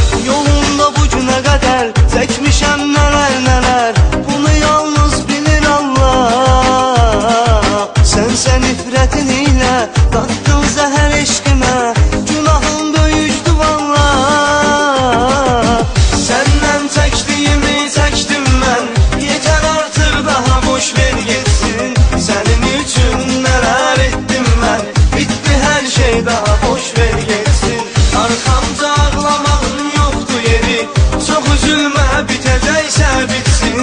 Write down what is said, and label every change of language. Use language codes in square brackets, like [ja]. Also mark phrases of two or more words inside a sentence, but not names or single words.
[az] Yolunda bu günə qədər çəkmişəm nələr nələr, bunu yalnız bilir Allah. Sənsə nifrətin ilə dattın zəhər eşqimə, günahın böyükdü vallah. [tr] Senden çektiğimi çektim ben, yeter artık daha boş ver geçsin. Senin için neler ettim ben, bitti her şey daha boş ver geçsin. Arkamda ağlamağın yoktu yeri, çok üzülme bitecekse bitsin.